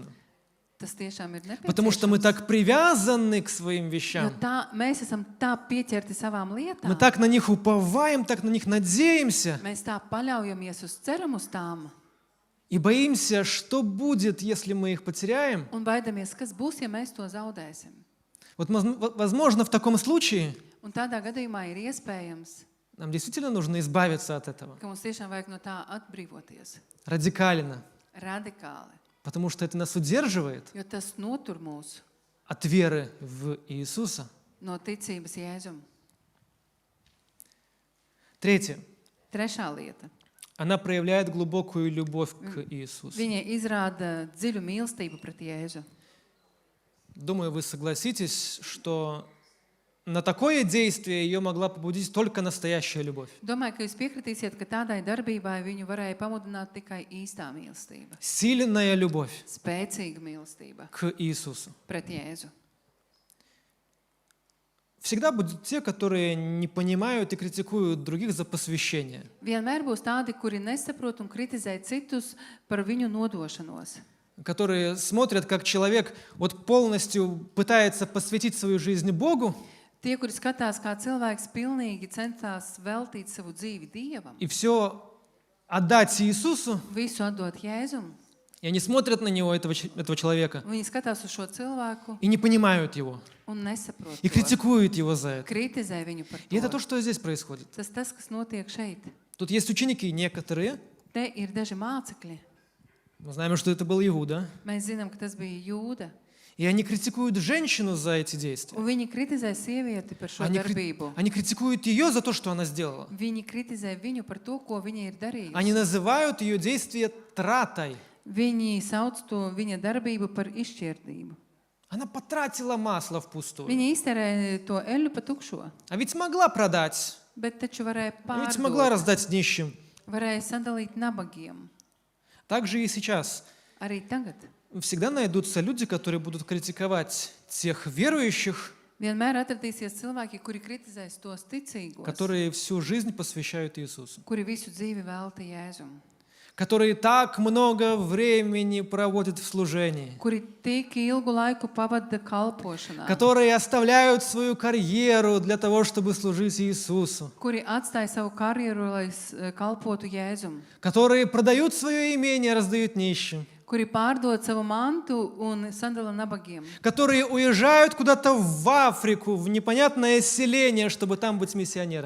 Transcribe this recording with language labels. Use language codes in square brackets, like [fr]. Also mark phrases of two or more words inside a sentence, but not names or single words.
[lv] tas tiešām ir nepieciešams. [ru] Потому что мы так привязаны к своим [lv] Jo [ru] вещам. [lv] mēs esam tā pieķerti savām lietām. [ru] Мы так на них уповаем, так на них надеемся. [lv] Mēs tā paļaujamies uz ceram uz tām [ru] И боимся, что будет, если мы их потеряем. [lv] un baidamies, kas būs, ja mēs to zaudēsim. [ru] Вот, возможно, в таком случае [lv] Un tādā gadījumā ir iespējams, [ru] нам действительно нужно избавиться от этого. [lv] ka mums tiešām vajag no tā atbrīvoties. [ru] Радикально. [lv] Radikāli. [ru] Потому что это нас удерживает [lv] Jo tas notur mūs [ru] от веры в Иисуса. [lv] no ticības Jēzum. [ru] Третье. [lv] Trešā lieta. [ru] Она проявляет глубокую любовь к Иисусу. [lv] Viņa izrāda dziļu mīlestību pret Jēzu. [ru] Думаю, вы согласитесь, что на такое действие ее могла побудить только настоящая любовь. [lv] Domāju, ka jūs piekritīsiet, ka tādai darbībai viņu varēja pamudināt tikai īstā mīlestība. [ru] Сильная любовь [lv] Spēcīga mīlestība [ru] к Иисусу. [lv] pret Jēzu. [ru] Всегда будут те, которые не понимают и критикуют других за посвящение. [lv] Vienmēr būs tādi, kuri nesaprot un kritizē citus par viņu nodošanos. [ru] Которые смотрят, как человек вот полностью пытается посвятить свою жизнь Богу, [lv] Tie, kuri skatās, kā cilvēks pilnīgi centās veltīt savu dzīvi Dievam, [ru] и все отдать Иисусу, [lv] visu atdot Jēzum, [ru] и они смотрят на него, этого человека, [lv] viņi skatās uz šo cilvēku [ru] и не понимают его, [lv] un nesaprot [ru] и [lv] to, [ru] критикуют его за это. [lv] kritizē viņu par [ru] И это то, [lv] to. [ru] что здесь происходит. [lv] Tas, kas notiek šeit. [ru] Тут есть ученики некоторые, [lv] Te ir daži mācekļi. [ru] мы знаем, что это был Иуда, [lv] Mēs zinām, ka tas bija Jūda. [ru] и они критикуют женщину за эти действия. [lv] Un viņi kritizē sievieti par šo darbību. [ru] Они критикуют ее за то, что она сделала. [lv] Viņi kritizē viņu par to, ko viņa ir [ru] Они [lv] darījusi. [ru] называют ее действие тратой. [lv] Viņi sauc to viņa darbību par izšķirdību. [ru] Она потратила масло впустую. [lv] Viņa izterēja to eļu pa tukšo, [ru] А ведь могла продать, [lv] bet taču varēja [ru] а ведь могла [lv] pārdot, [ru] раздать нищим. [lv] varēja sadalīt nabagiem. [ru] Так же и сейчас. [lv] Arī tagad. [ru] Всегда найдутся люди, которые будут критиковать тех верующих, [lv] Vienmēr atradīsies cilvēki, kuri kritizēs tos ticīgos, [ru] которые всю жизнь посвящают Иисусу, [lv] kuri visu dzīvi velta Jēzum, [ru] которые так много времени проводят в служении, [lv] kuri tik ilgu laiku pavada kalpošanā, [ru] которые оставляют свою карьеру для того, чтобы служить Иисусу, [lv] kuri atstāja savu karjeru, lai kalpotu Jēzum, [ru] которые продают свое имение, раздают нищим, [lv] kuri pārdod savu mantu un sadala nabagiem, [ru] которые уезжают куда-то в Африку, в непонятное селение, чтобы там быть миссионерами.